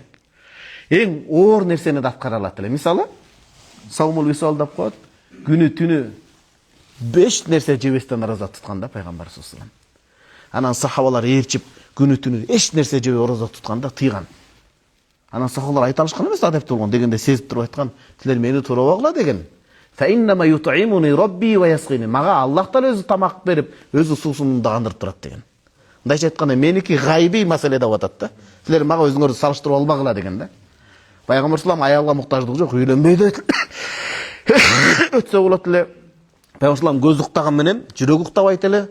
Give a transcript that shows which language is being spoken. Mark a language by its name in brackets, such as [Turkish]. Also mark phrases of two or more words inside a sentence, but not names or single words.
[Kyrgyz] Эң оор нерсени да аткара алат эле. Мисалы, [Arabic] صوم الوصال [Kyrgyz] деп коет, күнү түнү 5 нерсе жебестен ораза тутканда Пайгамбар [Arabic] صلى الله عليه. [Kyrgyz] Анан сахабалар ээрчип күнү түнү эч нерсе жебей ораза тутканда тыйган. Анан сахабалар айта алышкан эмес адепти болгон дегенде сезип туруп айткан, силер мени туурабагыла деген. [Arabic] فإنما يطعمني ربي ويسقيني. [Kyrgyz] Мага Аллах Таала өзү тамак берип, өзү суусун дагандырып турат деген. Мындайча айтканда меники гайби маселе деп атат да. Силер мага өзүңөрдү салыштырып албагыла деген да. Пайгамбар салам аялга муктаждыгы жок, үйлөнбөй дейт. Өтсө болот эле. Пайгамбар салам көз уктаган менен жүрөк уктабайт эле.